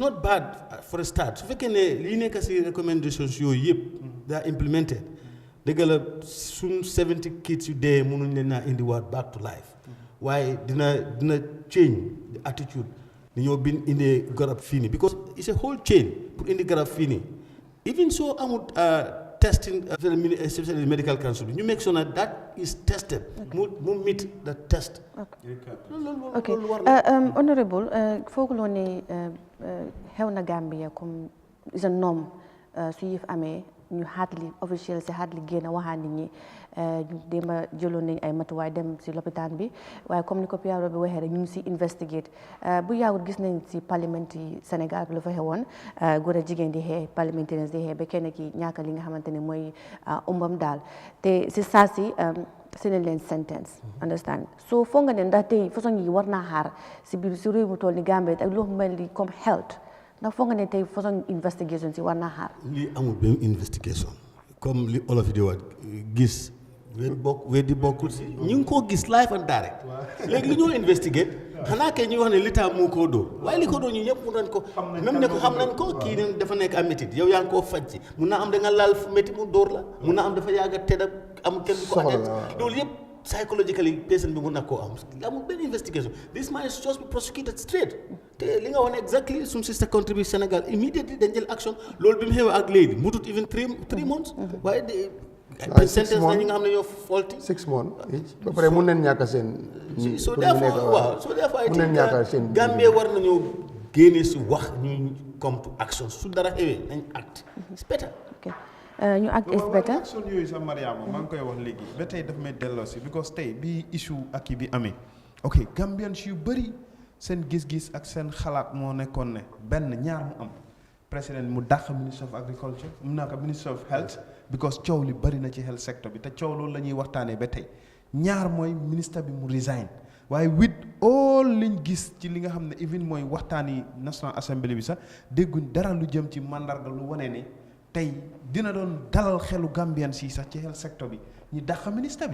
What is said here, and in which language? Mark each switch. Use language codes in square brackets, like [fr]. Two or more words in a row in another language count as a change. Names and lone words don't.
[en] not bad for a start [wo] su fekkee ne lii nekk si recommendations yooyu yëpp daa implemented dëgg la suñ 70 kids yu dee mënuñ leen naa indiwaat [en] back to life [wo] waaye dina [en] change the attitude [wo] ni ñoo bin indee garab fii nii [en] because it's a whole chain [wo] pour indi garab fii nii [en] even so [wo] amul testing [en] especially medical council [wo] bi ñu [en] make sure that is tested mu meet the test. [wo] ok honorable fooguloo ne xew na Gambia comme [en] is a norm [wo] su yëf amee ñu hardly officiel si hardly génn waxaa nit ñi ñu démb jëloon nañ ay matuwaay dem si lopitaan bi waaye comme ni ko Piaro bi waxee rek ñu ngi si investigate bu yàggut gis nañ si parlement yi Sénégal bi lu fa xewoon góor a jigéen di xee parliamentarians di xee ba kenn ki ñàkk li nga xamante ne mooy umbam daal te si saa si nañ leen sentence understand so foog nga ne ndax tey façon yi war naa xaar si biir si réew mu toll ni Gambie ak lu mel ni comme health ndax foog nga ne tey façon investigation si war naa xaar. lii amul benn investigation comme li olof yi di wax gis weddi bokkul si ñu ngi koo gis [en] live and direct [wo] léegi li ñoo investigate xanaa kay ñuy wax ne l'état moo koo dóor waaye li ko dóor ñu ñëpp mun nañ ko même ne ko xam nañ ko kii ne dafa nekk am métit yow yaa ngi koo faj si mun naa am da nga laal fu métti mu dóor la mun naa am dafa yàgg a tedd am kenn du ko adet loolu yëpp psychologically patient bi mun na koo am amul benn investigation [en] this man is just be prosecuted straight [wo] te li nga wax ne exactly suñu [en] sister country [wo] bi Sénégal immediately dañ jël action loolu bi mu xewee ak léegi mutut [en] even 3 months [wo] waaye sentence na ñi nga xam ne ñoo faulty 6 months ba pare mun nañ ñàkk seen [en] so therefore I think [wo] Gambia war nañoo génne si wax ñu [en] come to action [wo] su dara xewee nañ act [en] it's better [wo] ñu act [en] is better [wo] action yooyu sax Mariama maa ngi koy wax léegi ba tey daf may delloo si because tey bi issue ak yi bi amee ok Gambians yu bëri seen gis-gis ak seen xalaat moo nekkoon ne benn ñaar mu am président mu dàq ministre [en] of agriculture [wo] mu naka ministre [en] of health [wo] because coow li bëri na ci [en] health sector [wo] bi te coow loolu la ñuy waxtaanee ba tey ñaar mooy ministre bi mu resign waaye [en] with all [wo] liñ gis ci li nga xam ne even mooy waxtaani National Assembly bi sax dégguñ dara lu jëm ci mandarga lu wane ne tey dina doon dalal xelu Gambian si sax ci [en] health sector [wo] bi ñu dàq ministre bi.